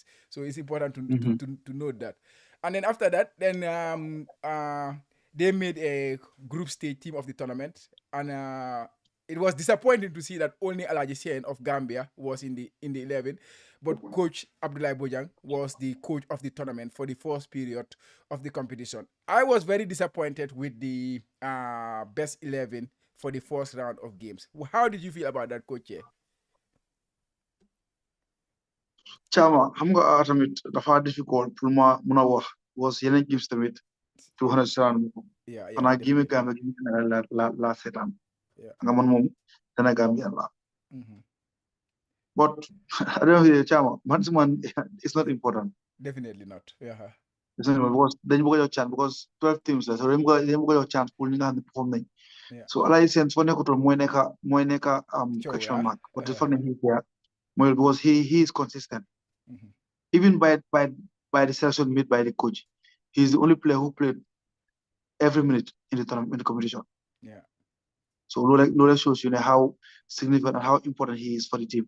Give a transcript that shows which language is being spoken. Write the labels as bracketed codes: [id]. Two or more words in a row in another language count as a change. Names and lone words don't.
[en] So it's important to note that. And then after that, then they made a group stage team of the tournament, and it was disappointing to see that only Alaji Sien of Gambia was in the 11, but Coach Abdoulaye Bojang was the coach of the tournament for the first period of the competition. I was very disappointed with the best 11 for the first round of games. How did you feel about that, Coach? Chama, [wo] xam nga tamit dafa difficult pour ma mun a wax was yeneen games tamit 200 seetaan ko xanaa game Gambia gi la seetaan nga man moom dana Gambia la [en] but I don't know Chama man it's not important. Definitely not. Yeah. It's not because [wo] dañu bëgg a jox chance because 12 teams la so dañu bëgg a jox chance pour ñi nga xam ne perform nañ so Alai Sène foo nekkutoon mooy nekk [en] question mark but the fact that he's there [wo] mooy [en] because he is consistent. Even by the selection made by the coach, he's the only player who played every minute in the tournament, in the competition. Yeah. So Lola shows you how significant and how important he is for the team.